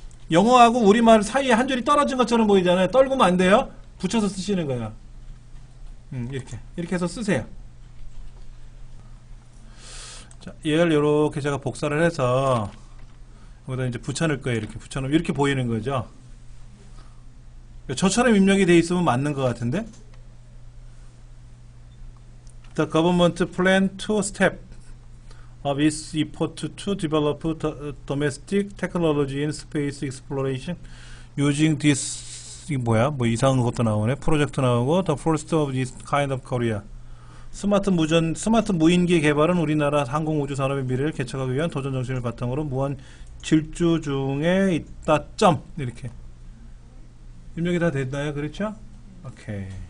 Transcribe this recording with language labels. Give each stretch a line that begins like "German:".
Korean: 영어하고 우리말 사이에 한 줄이 떨어진 것처럼 보이잖아요. 떨구면 안 돼요. 붙여서 쓰시는 거야. 이렇게 해서 쓰세요. 자, 얘를 이렇게 제가 복사를 해서 여기다 이제 붙여놓을 거예요. 이렇게 붙여놓으면 이렇게 보이는 거죠. 저처럼 입력이 돼 있으면 맞는 것 같은데.
English: The government plan two step of its effort to develop domestic technology in space exploration using this.
Korean: 이 뭐야? 뭐 이상한 것도 나오네. 프로젝트 나오고
English: the first of this kind of Korea.
Korean: 스마트 무인기 개발은 우리나라 항공우주 산업의 미래를 개척하기 위한 도전 정신을 바탕으로 무한 질주 중에 있다. 점. 이렇게 입력이 다 됐나요? 그렇죠? 오케이.